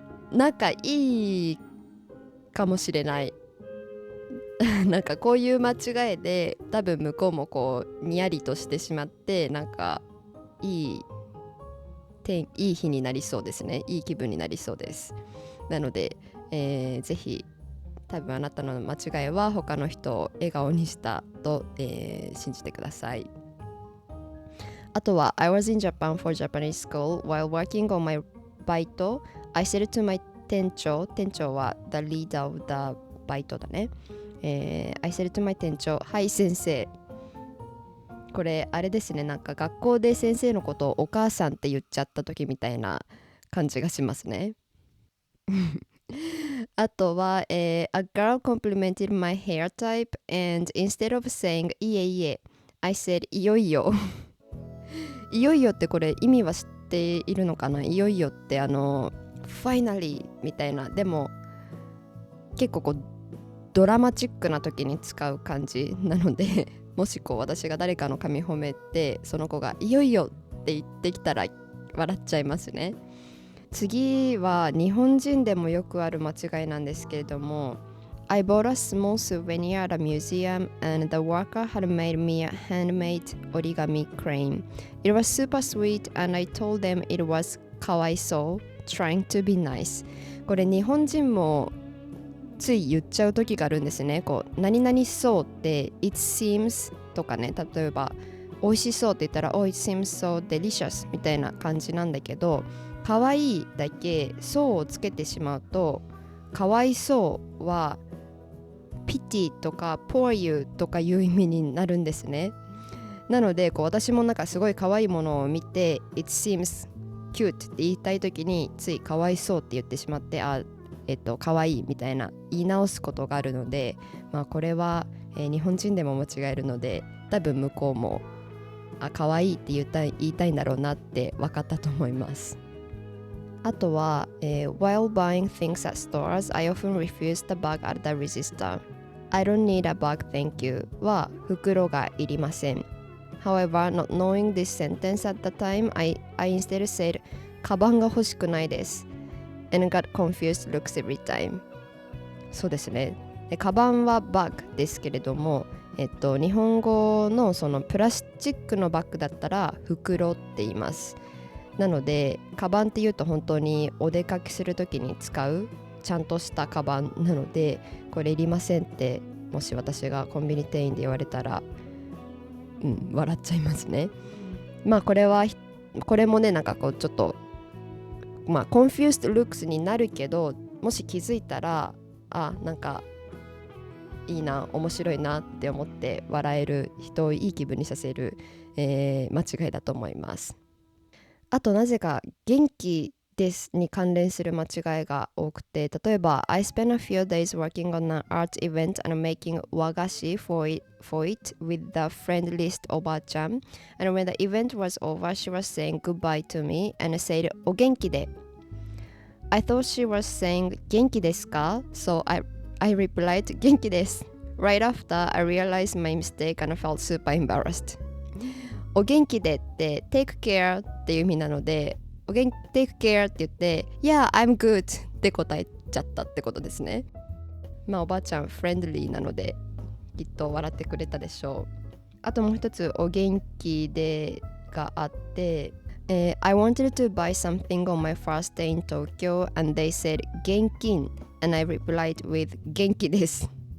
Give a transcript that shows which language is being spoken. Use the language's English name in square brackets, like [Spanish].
[Japanese] なんかいいかもしれないなんかこういう間違いで多分向こうもこうにやりとしてしまって、なんかいい日になりそうですね。いい気分になりそうです。なので、ぜひ多分あなたの間違いは他の人を笑顔にしたと、信じてください。 [English] あとは I was in Japan for Japanese school while working on my バイト。 I said to my 店長は the leader of the バイトだね。 I said to my 店長、 [Japanese] はい先生。これあれですね、なんか学校で先生のことをお母さんって言っちゃった時みたいな感じがしますね。あとは、 [English] A girl complimented my hair type and instead of saying [Japanese] いえいえ [English] I said [Japanese] いよいよいよいよってこれ意味は知っているのかな。いよいよってfinally みたいな、でも結構こうドラマチックな時に使う感じなのでもしこう私が誰かの髪褒めてその子がいよいよって言ってきたら笑っちゃいますね。次は日本人でもよくある間違いなんですけれども、 [English] I bought a small souvenir at a museum and the worker had made me a handmade origami crane. It was super sweet and I told them it was かわいそう trying to be nice. [Japanese] これ日本人もつい言っちゃう時があるんですね。こう何々そうって [English] it seems [Japanese] とかね、例えば美味しそうって言ったら [English] oh it seems so delicious [Japanese] みたいな感じなんだけど、かわいいだけそうをつけてしまうとかわいそうはピティとかポーユとかいう意味になるんですね。なのでこう私もなんかすごい可愛いものを見て [English] It seems cute [Japanese] って言いたい時についかわいそうって言ってしまって可愛いみたいな言い直すことがあるので、これは、日本人でも間違えるので多分向こうも可愛いって言いたいんだろうなって分かったと思います。 [English] あとは、While buying things at stores, I often refuse the bag at the register. I don't need a bag, thank you は [Japanese] 袋がいりません。 [English] However, not knowing this sentence at the time, I instead said [Japanese] カバンが欲しくないです [English] and got confused looks every time. [Japanese] そうですね。でカバンはバッグですけれども、日本語のそのプラスチックのバッグだったら袋って言います。なのでカバンっていうと本当にお出かけするときに使うちゃんとしたカバンなので、これいりませんってもし私がコンビニ店員で言われたら笑っちゃいますね。これもねなんかこうちょっと [English] confused looks [Japanese] になるけど、もし気づいたらなんかいいな面白いなって思って笑える、人をいい気分にさせる、間違いだと思います。 [English] あとなぜか元気ですに関連する間違いが多くて、例えば I spent a few days working on an art event and making 和菓子 for it with the friend list おばあちゃん and when the event was over she was saying goodbye to me and said お元気で I thought she was saying 元気ですか so I replied 元気です right after I realized my mistake and felt super embarrassed。 [Japanese] お元気でって [English] take care [Japanese] っていう意味なので [English] take care [Japanese] って言って [English] yeah I'm good [Japanese] って答えちゃったってことですね。おばあちゃんフレンドリーなのできっと笑ってくれたでしょう。 [English] あともう一つお元気でがあって、I wanted to buy something on my first day in Tokyo and they said 現金 and I replied with 元気です